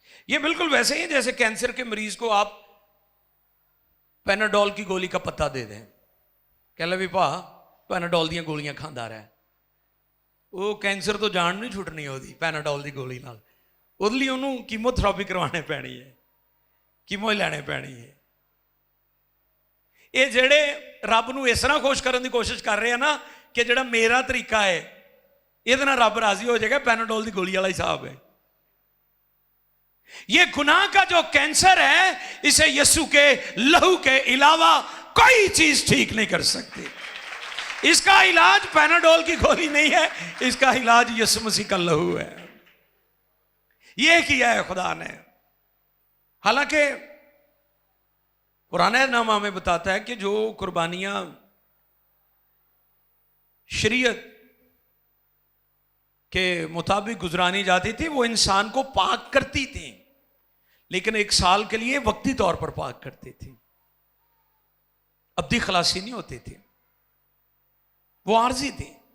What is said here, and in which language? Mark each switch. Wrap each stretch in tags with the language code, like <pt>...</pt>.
<hi>ये बिल्कुल वैसे ही है जैसे कैंसर के मरीज को आप पैनाडोल की गोली का पत्ता दे दें, कह लो भी भा पैनाडोल दी गोलियां खांदा रहा, वो कैंसर तो जान नहीं छुटनी ओदी पैनाडोल की गोली नाल,</hi> <pa>ਉਹਦੇ ਲਈ ਉਹਨੂੰ ਕੀਮੋਥੈਰੇਪੀ ਕਰਵਾਉਣੀ ਪੈਣੀ ਹੈ,</pa> <hi>ਕੀਮੋ ਲੈਣੇ ਪੈਣੀ ਹੈ।</hi> <pa>ਇਹ ਜਿਹੜੇ ਰੱਬ ਨੂੰ ਇਸ ਤਰ੍ਹਾਂ ਖੁਸ਼ ਕਰਨ ਦੀ ਕੋਸ਼ਿਸ਼ ਕਰ ਰਹੇ ਆ ਨਾ ਕਿ ਜਿਹੜਾ ਮੇਰਾ ਤਰੀਕਾ ਹੈ ਇਹਦੇ ਨਾਲ ਰੱਬ ਰਾਜ਼ੀ ਹੋ ਜਾਏਗਾ, ਪੈਨਾਡੋਲ ਦੀ ਗੋਲੀ ਵਾਲਾ ਹਿਸਾਬ है।</pa> <hi>ये गुनाह का जो कैंसर है इसे यीशु के लहू के अलावा कोई चीज ठीक नहीं कर सकती। इसका इलाज पैनाडोल की गोली नहीं है, इसका इलाज यीशु मसीह का लहू है। यह किया है खुदा ने। हालांकि पुराना नामा हमें बताता है कि जो कुर्बानियां शरीयत के मुताबिक गुजरानी जाती थी वो इंसान को पाक करती थी, लेकिन एक साल के लिए वक्ती तौर पर पाक करती थी, अब्दी खलासी नहीं होती थी, वो आर्जी थी।</hi>